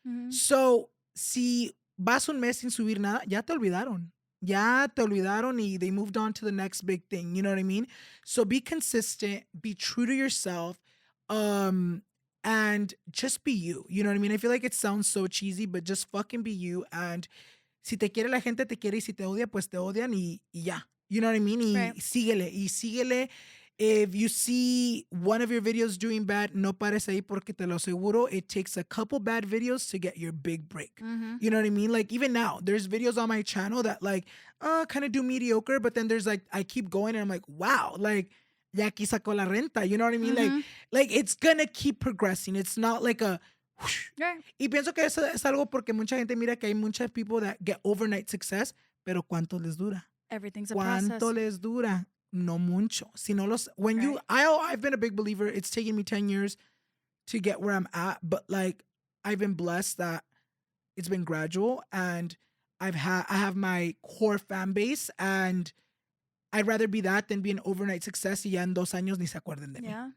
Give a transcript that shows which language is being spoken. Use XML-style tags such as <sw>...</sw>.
<es>So, si vas un mes sin subir nada, ya te olvidaron. Ya te olvidaron y</es> <en>they moved on to the next big thing. You know what I mean? So be consistent, be true to yourself, and just be you. You know what I mean? I feel like it sounds so cheesy, but just fucking be you.</en> <es>And si te quiere la gente, te quiere. Y si te odia, pues te odian y ya.</es> <en>You know what I mean?</en> <es>Y síguele.</es> <en>If you see one of your videos doing bad,</en> <es>no pares ahí, porque te lo aseguro,</es> <en>it takes a couple bad videos to get your big break. You know what I mean? Like, even now, there's videos on my channel that, like, kind of do mediocre, but then there's, like, I keep going and I'm like, wow, like,</en> <es>ya aquí sacó la renta.</es> <en>You know what I mean? Like it's gonna keep progressing. It's not like a whoosh.</en> <es>Y pienso que eso es algo porque mucha gente mira que hay muchas</es> <en>people that get overnight success,</en> <es>pero ¿cuánto les dura?</es> <en>Everything's a process.</en> <es>¿Cuánto les dura? No mucho. Si no los,</es> <en>I've been a big believer. It's taken me 10 years to get where I'm at, but like, I've been blessed that it's been gradual, and I have my core fan base, and I'd rather be that than be an overnight success</en> <es>y ya en 2 años ni se acuerden de mí.</es>